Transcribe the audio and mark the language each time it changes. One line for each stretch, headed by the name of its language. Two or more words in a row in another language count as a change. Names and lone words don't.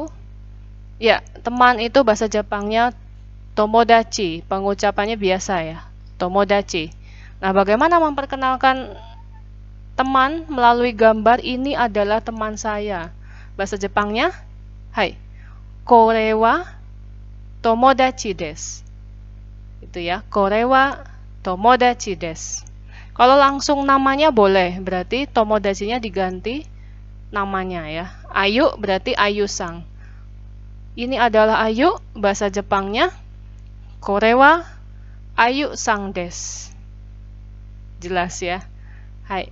Indonesian: Ya, teman itu bahasa Jepangnya tomodachi. Pengucapannya biasa ya, tomodachi. Nah, bagaimana memperkenalkan teman melalui gambar? Ini adalah teman saya. Bahasa Jepangnya, hai,
Japanese: これは友達です.
Indonesian: Itu ya,
Japanese: これは友達です.
Indonesian: Kalau langsung namanya boleh, berarti tomodachi-nya diganti namanya ya. Ayu berarti Ayu-sang. Ini adalah Ayu, bahasa Jepangnya
Japanese: kore wa Ayu-sang desu.
Indonesian: Jelas ya. Hai.